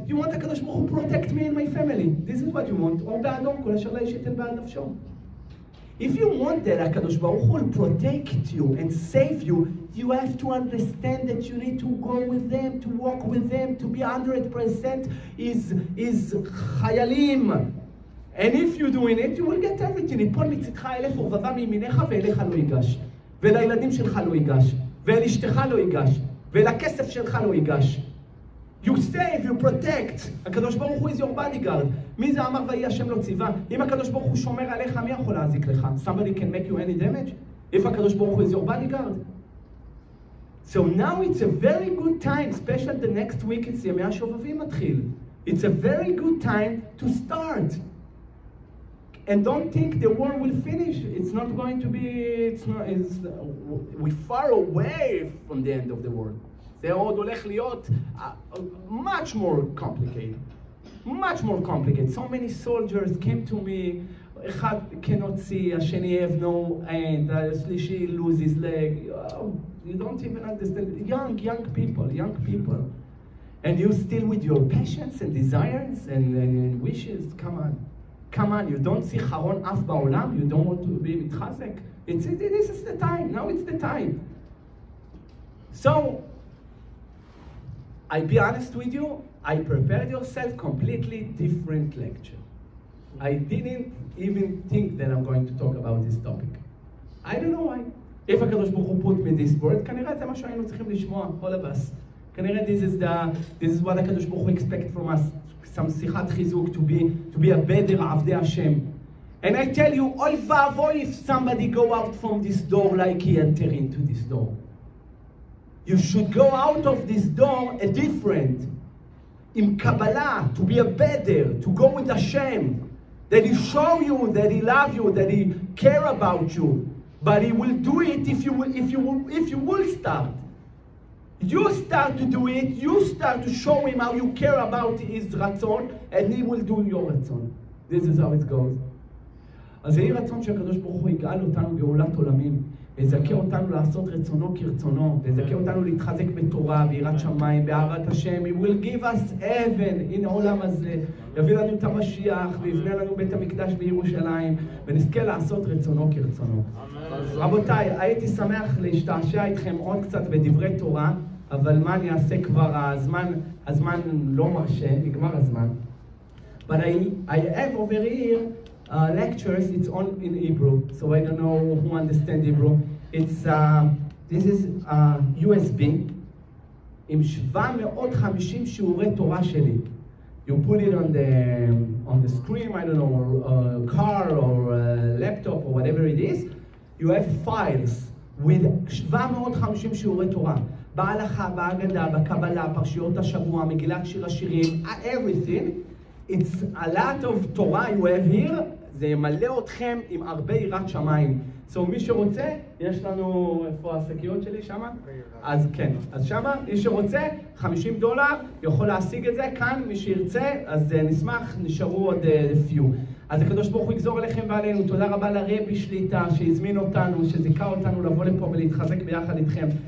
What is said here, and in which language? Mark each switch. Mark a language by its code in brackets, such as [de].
[en] You want הקדוש ברוך הוא protect me and my family. This is what you want. [he] או באדום, כל אשר לאיש ייתן בעד נפשו. [en] If you want that הקדוש ברוך הוא will protect you and save you, you have to understand that you need to go with them, to walk with them, to be 100% is חיילים. And if you're doing it, you will get everything. [he] יפול מצדך 1000 ורבבה מימינך ואליך לא ייגש. ולילדים שלך לא ייגש. ואל אשתך לא ייגש. ולכסף שלך לא ייגש. [en] You save, you protect. הקדוש ברוך הוא is your bodyguard. [he] מי זה אמר ויהי השם לא ציווה? אם הקדוש ברוך הוא שומר עליך, מי יכול להזיק לך? [en] Somebody can make you any damage? If הקדוש ברוך הוא is your bodyguard. So now it's a very good time, especially the next week it's [he] ימי השובבים מתחיל. [en] It's a very good time to start. And don't think the war will finish. It's not going to be, we're far away from the end of the world. [he] זה עוד הולך להיות [en] much more complicated. Much more complicated. So many soldiers came to me, אחד cannot see, השני have no hand, השלישי lose his leg. You don't even understand. Young people. And you still with your passions and desires and wishes, come on, you don't see [he] חרון אף בעולם, [en] you don't want to be מתחזק. This is the time, now it's the time. So, I'll be honest with you, I prepared yourself completely different lecture. I didn't even think that I'm going to talk about this topic. I don't know why. [he] If הקדוש ברוך הוא [en] put me this word, [he] כנראה זה מה שהיינו צריכים לשמוע, [en] all of us. כנראה this is what הקדוש ברוך הוא expect from us. Some שיחת חיזוק to be a better עבדי השם. And I tell you, [he] אוי ואבוי [en] if somebody go out from this door like he enter into this door. You should go out of this door a different. [he] עם קבלה, [en] to be a better, to go with Hashem. That he show you that he love you, that he care about you. But he will do it if you will start. You start to do it, you start to show him how you care about his רצון, and he will do your רצון. This is how it goes. [he] אז יהי רצון שהקדוש ברוך הוא יגאל אותנו גאולת עולמים, ויזכה אותנו לעשות רצונו כרצונו, ויזכה אותנו להתחזק בתורה, ביראת שמיים, באהבת השם. [en] He will give us heaven, [he] הנה העולם הזה, יביא לנו את המשיח, ויבנה לנו בית המקדש בירושלים, ונזכה לעשות רצונו כרצונו. רבותיי, הייתי שמח להשתעשע איתכם עוד קצת בדברי תורה, אבל מה אני אעשה כבר, הזמן לא מרשה, נגמר הזמן. [en] But I have over here lectures, it's on in Hebrew, so I don't know who understand Hebrew. It's, this is USB, [he] עם 750 שיעורי תורה שלי. [en] You put it on the screen, I don't know, or a car or a laptop or whatever it is. You have files with 750 שיעורי תורה. [he] בהלכה, בהגדה, בקבלה, פרשיות השבוע, מגילת שיר השירים, everything. [en] It's a lot of Torah you have here. [he] זה ימלא אתכם עם הרבה יראת שמיים. So מי שרוצה, יש לנו, איפה השקיות שלי שמה? אז כן, אז שמה, מי שרוצה, $50, יכול להשיג את זה. כאן, מי שירצה, אז נשמח, נשארו עוד few. אז הקדוש ברוך הוא יגזור אליכם ועלינו. תודה רבה לרבי שליטה שהזמין אותנו, שזיכה אותנו לבוא לפה ולהתחזק ביחד איתכם.